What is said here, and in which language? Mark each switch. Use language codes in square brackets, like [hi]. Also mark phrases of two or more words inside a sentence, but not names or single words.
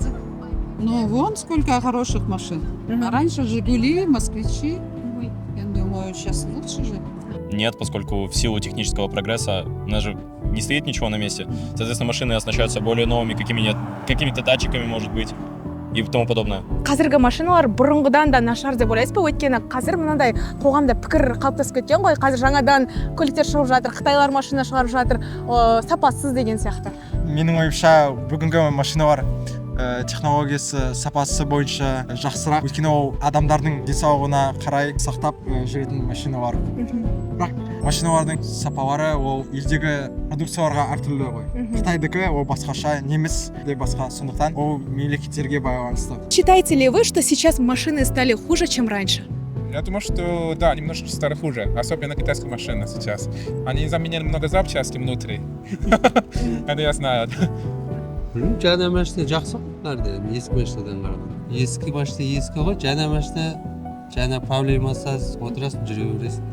[ru] Ну, вон сколько хороших машин. А раньше «Жигули», «Москвичи». Я думаю, сейчас лучше же. Нет, поскольку в силу технического прогресса у нас же не стоит ничего на месте. Соответственно, машины оснащаются более новыми какими-то датчиками, может быть, и тому подобное. [kk] Қазіргі машиналар бұрынғыдан да нашар деп ойлайсыз ба? Өйткені қазір мынандай қоғамда пікір қалыптасып кеткен ғой. Қазір жаңадан көліктер шығып жатыр, Қытайлар машина шығарып жатыр, сапасыз деген сияқты. Менің ойымша бүгінгі машиналар технологиясы сапасы бойынша жақсырақ, өйткені ол адамдардың денсаулығына қарай сақтап жүретін машиналар. Бірақ машиналардың сапалары ол елдегі продукцияларға әртүрлі ғой. Қытайдікі ол басқаша, неміс де басқа, сондықтан ол мемлекеттерге байланысты. [ru] Считаете ли вы, что сейчас машины стали хуже, чем раньше? Я думаю, что да, немножко стали хуже, особенно китайские машины сейчас. Они заменили много запчастей внутри. Это я знаю. [kk] Жаңа машина жақсы ғой дедім, ескі машинадан қарағанда. Ескі машина ескі ғой, жаңа машина жаңа проблемасыз отырасың, жүре бересің.